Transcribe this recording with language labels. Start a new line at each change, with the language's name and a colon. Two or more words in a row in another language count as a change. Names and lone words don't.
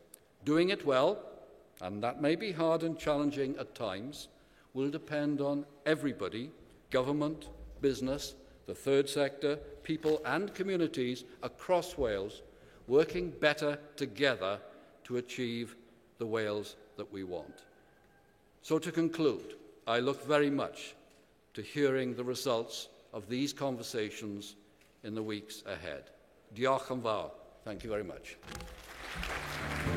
English: Doing it well, and that may be hard and challenging at times, will depend on everybody, government, business, the third sector, people and communities across Wales, working better together to achieve the Wales that we want. So to conclude, I look very much to hearing the results of these conversations in the weeks ahead.
Welsh: Diolch yn fawr.
English: Thank you very much.